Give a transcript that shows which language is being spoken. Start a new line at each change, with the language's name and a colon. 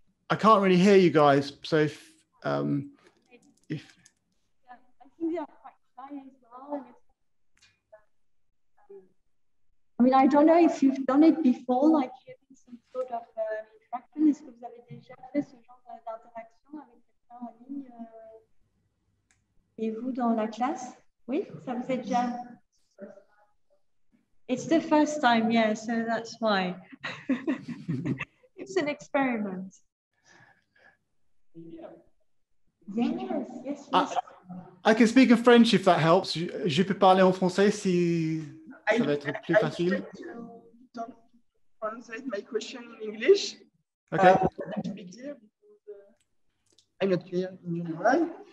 English: I can't really hear you guys, so if yeah, I think they are quite shy as well. I mean, I don't know if you've done it before, like having some sort of interaction.
French: Est-ce que vous avez déjà fait ce genre d'interaction avec quelqu'un en ligne et vous dans la classe? Oui, ça vous est déjà.
English: It's the first time, yeah, so that's why. It's an experiment. Yes. I can speak in French if that helps.
French: Je peux parler en français si ça va être plus facile.
English: To translate my question in English. Okay. To be clear, because I'm not clear in general.